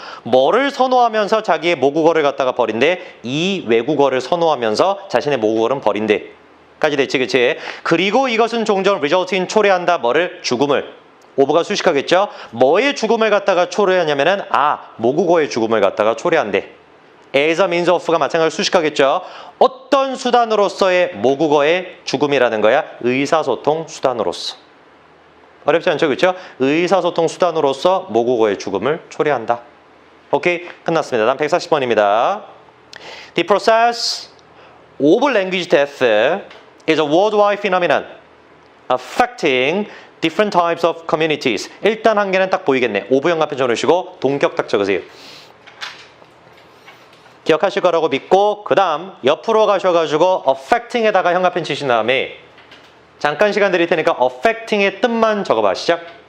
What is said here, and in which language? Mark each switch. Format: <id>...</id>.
<ko>뭐를 선호하면서 자기의 모국어를 갖다가 버린대? 이 외국어를 선호하면서 자신의 모국어는 버린대. 까지 됐지, 그치? 그리고 이것은 종종</ko> <en>result in</en> <ko>초래한다. 뭐를? 죽음을. 오브가 수식하겠죠? 뭐의 죽음을 갖다가 초래하냐면은 모국어의 죽음을 갖다가 초래한대.</ko> <en>as a means of가</en> <ko>마찬가지로 수식하겠죠? 어떤 수단으로서의 모국어의 죽음이라는 거야? 의사소통 수단으로서. 어렵지 않죠? 그렇죠? 의사소통 수단으로서 모국어의 죽음을 초래한다. 오케이? 끝났습니다. 다음 140번입니다.</ko> <en>The process of language death is a worldwide phenomenon affecting different types of communities.</en> <ko>일단 한 개는 딱 보이겠네. 오브 연관편 적으시고 동격 딱 적으세요. 기억하실 거라고 믿고 그 다음 옆으로 가셔가지고 affecting에다가 현관펜 치신 다음에 잠깐 시간 드릴 테니까 affecting의 뜻만 적어봐. 시작.</ko>